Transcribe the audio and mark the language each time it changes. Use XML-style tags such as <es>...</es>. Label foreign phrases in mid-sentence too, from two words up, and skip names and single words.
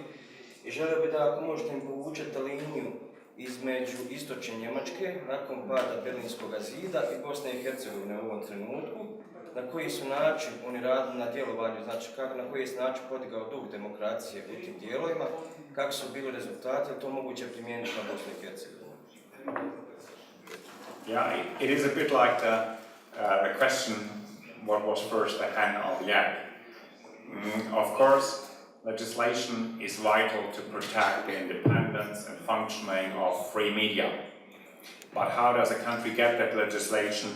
<bs>I želio bih da ako možete im povučete liniju između istočne Njemačke nakon pada Berlinskog zida i Bosne i Hercegovine u ovom trenutku, na koji su način oni radili na djelovanju, znači na koji je način podigao duh demokracije u tim dijelovima, kako su bili rezultati, je to moguće primijeniti na Bosnu i Hercegovinu?</bs> <en>Yeah, it is a bit like the question, what was first, the hen or the egg? Of course, legislation is vital to protect the independence and functioning of free media. But how does a country get that legislation?</en>